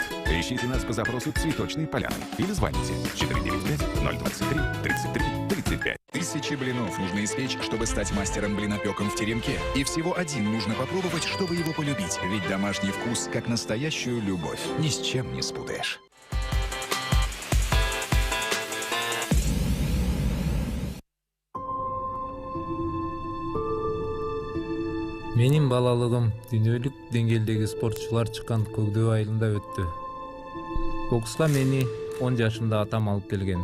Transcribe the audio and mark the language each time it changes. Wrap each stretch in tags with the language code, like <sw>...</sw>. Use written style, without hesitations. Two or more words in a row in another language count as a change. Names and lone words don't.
<ru>Ищите нас по запросу Цветочной поляны или звоните 495-023-33-35. Тысячи блинов нужно испечь, чтобы стать мастером блинопеком в теремке. И всего один нужно попробовать, чтобы его полюбить. Ведь домашний вкус, как настоящую любовь, ни с чем не спутаешь.</ru> <ky>Менин балалыгым дүйнөлүк деңгээлдеги спортчулар чыккан Көкдөб айылында өттү. Бокска мени 10 жашымда атам алып келген.</ky>